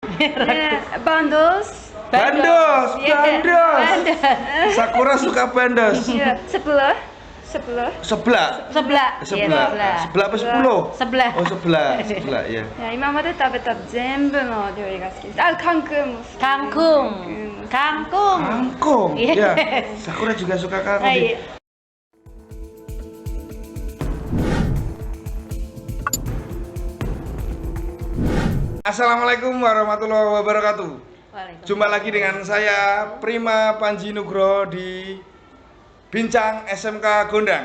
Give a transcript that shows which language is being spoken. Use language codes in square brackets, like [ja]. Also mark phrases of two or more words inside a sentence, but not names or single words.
[id] Bandos. Bandos. Sakura suka bandos. Sebelah. Sebelah. Sebelah. Sebelah. Sebelah. Sebelah apa 10? Sebelah. Oh, sebelah. Sebelah, ya. [ja] 今まで食べた全部の料理が好きです。カンクンも好き。 [id] Kangkung. Kangkung. Kangkung. Ya. Yes. Sakura juga suka kangkung. Iya. [ar] السلام عليكم ورحمة الله وبركاته. Waalaikumsalam. [id] Jumpa lagi dengan saya Prima Panji Nugroho di Bincang SMK Gondang.